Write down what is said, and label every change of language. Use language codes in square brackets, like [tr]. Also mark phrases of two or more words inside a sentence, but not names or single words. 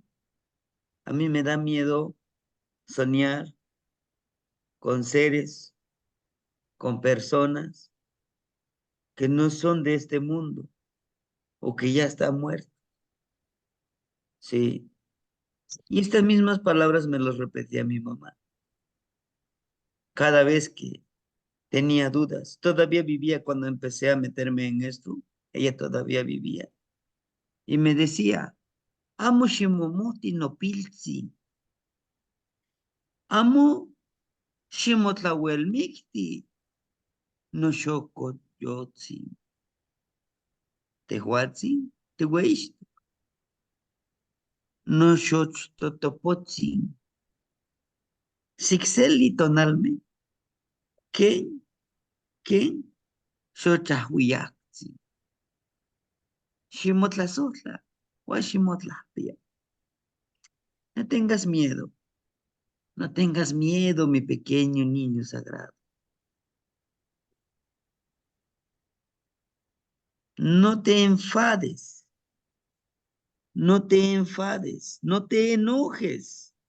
[es] A mí me da miedo soñar con seres, con personas que no son de este mundo o que ya están muertos, ¿sí? Y estas mismas palabras me las repetía mi mamá cada vez que tenía dudas. Todavía vivía cuando empecé a meterme en esto, ella todavía vivía. Y me decía, [nah] amo shimomoti no pilzi, amo shimotlawelmikti, no shoko yotzi, tehuatzi, tehuish, no shoch totopotzi, sixeli tonalme, [es] que, que, [nah] xochahuiactzi, shimotlazotla, huashimotlapia. [es] No tengas miedo, no tengas miedo, mi pequeño niño sagrado. No te enfades, no te enfades, no te enojes.